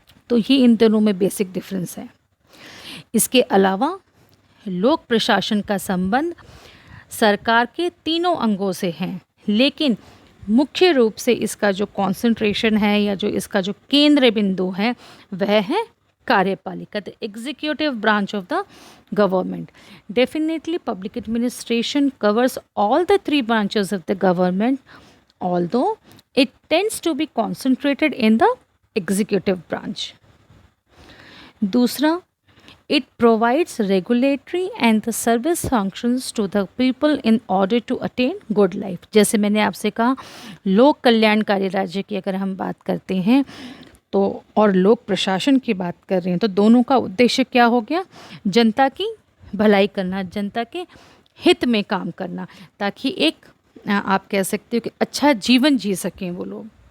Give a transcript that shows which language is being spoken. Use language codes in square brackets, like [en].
[hi] तो ये इन दोनों में बेसिक डिफरेंस है। इसके अलावा लोक प्रशासन का संबंध सरकार के तीनों अंगों से है, लेकिन मुख्य रूप से इसका जो कंसंट्रेशन है या जो इसका जो केंद्र बिंदु है, वह है कार्यपालिका, [en] The executive branch of the government. Definitely public administration covers all the 3 branches of the government, although it tends to be concentrated in the executive branch. [hi] दूसरा, [en] it provides regulatory and the service functions to the people in order to attain good life। [hi] जैसे मैंने आपसे कहा, लोक कल्याणकारी राज्य की अगर हम बात करते हैं तो और लोक प्रशासन की बात कर रहे हैं, तो दोनों का उद्देश्य क्या हो गया? जनता की भलाई करना, जनता के हित में काम करना, ताकि एक आप कह सकते हो कि अच्छा जीवन जी सकें वो लोग।